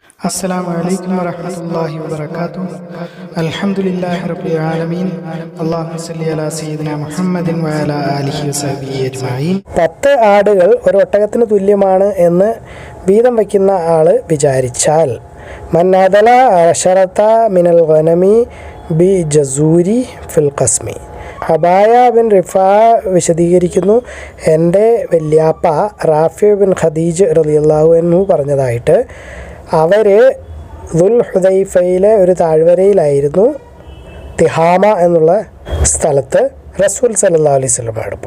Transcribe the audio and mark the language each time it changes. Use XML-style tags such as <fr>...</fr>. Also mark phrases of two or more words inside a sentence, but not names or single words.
<ar>السلام عليكم ورحمة الله وبركاته. الحمد لله رب العالمين. اللهم صل على سيدنا محمد وعلى آله وصحبه أجمعين.</ar> <ml>10 ആടുകൾ ഒരു ഒട്ടകത്തിന് തുല്യമാണ് എന്ന് വീതം വയ്ക്കുന്ന ആൾ വിചാരിച്ചാൽ</ml> <ar>من عادل عشرة من الغنم بجزور في القسم.</ar> <ml>അബായ ബിൻ റിഫാ വിശദീകരിക്കുന്നു, എൻ്റെ വല്യാപ്പ റാഫി ബിൻ ഖദീജ്</ml> <ar>رضي الله عنه</ar> <ml>പറഞ്ഞതായിട്ട് അവർ ദുൽ ഹുദൈഫയിലെ ഒരു താഴ്വരയിലായിരുന്നു, തിഹാമ എന്നുള്ള സ്ഥലത്ത് റസൂൽ</ml> <ar>صلى الله عليه</ar> <ml>വസല്ലമയോടൊപ്പം.</ml>